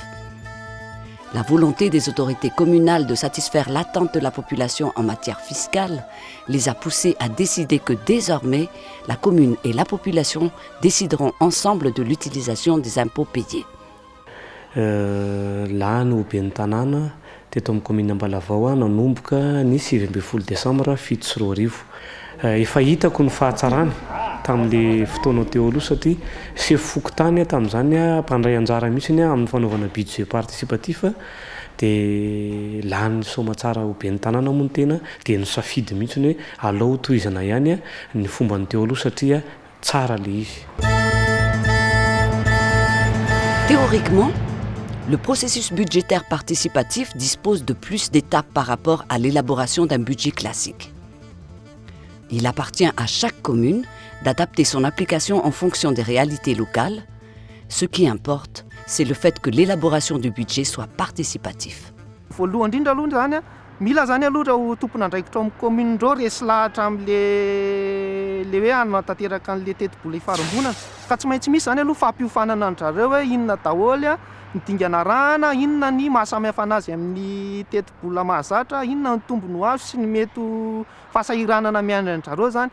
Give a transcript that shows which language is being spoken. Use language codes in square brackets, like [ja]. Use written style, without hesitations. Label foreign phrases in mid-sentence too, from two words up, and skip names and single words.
[fr] La volonté des autorités communales de satisfaire l'attente de la population en matière fiscale les a poussés à décider que désormais, la commune et la population décideront ensemble de l'utilisation des impôts payés. Là, nous [mg] ben'ny tanàna teto amin'ny commune Ambalavao nanomboka ny 7 décembre 2007. Efa hitako ny fahatsarany tamin'le fotoana teo aloha satria sy fokotany tamin'izany mpandray anjara mihitsy amin'ny fanaovana [fr] budget participatif [mg] de lany somatsara ho ben'ny tanàna moa ny tena de nisafidy mihitsy hoe alao tohizana ihany ny fomba ny teo aloha satria tsara le izy. [fr] Théoriquement, le processus budgétaire participatif dispose de plus d'étapes par rapport à l'élaboration d'un budget classique. Il appartient à chaque commune d'adapter son application en fonction des réalités locales. Ce qui importe, c'est le fait que l'élaboration du budget soit participatif. [mg] Mila zany aloha raha tompona andraikitra amin'ny commune ndreo resy lahatra am'le hoe anatanteraka an'le teti-bola hifarombonana ka tsy maintsy misy zany aloha fampiofanana an-jareo hoe inona daholo ny dingana rana, inona ny mahasamihafa anazy amin'ny teti-bola mahazatra, inona ny tombony ho azo sy ny mety fahasahiranana miandry an-jareo zany.